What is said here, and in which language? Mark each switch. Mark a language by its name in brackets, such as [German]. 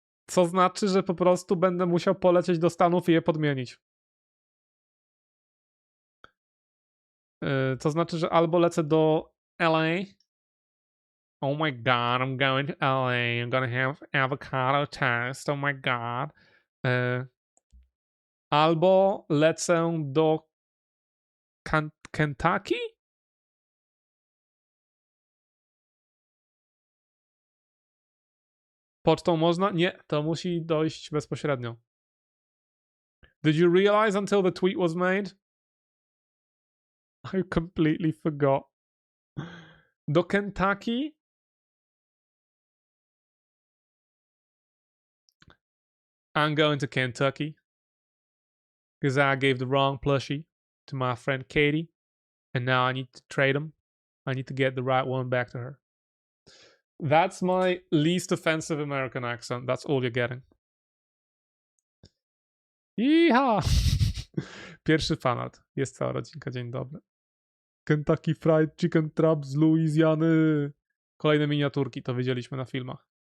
[Polish] Co znaczy, że po prostu będę musiał polecieć do Stanów i je podmienić. To znaczy, że albo lecę do LA. [English] Oh my god, I'm going to LA. I'm gonna have avocado toast. Oh my god. [Polish] Albo lecę do Kentucky? Pocztą można? Nie, to musi dojść bezpośrednio. [English] Did you realize until the tweet was made? I completely forgot. [Polish] Do Kentucky? [English] I'm going to Kentucky. Because I gave the wrong plushie to my friend Katie. And now I need to trade them. I need to get the right one back to her. That's my least offensive American accent. That's all you're getting. [Polish] Iha! Pierwszy fanart. Jest cała rodzinka, dzień dobry. Kentucky Fried Chicken Trap z Luizjany. Kolejne miniaturki, to widzieliśmy na filmach.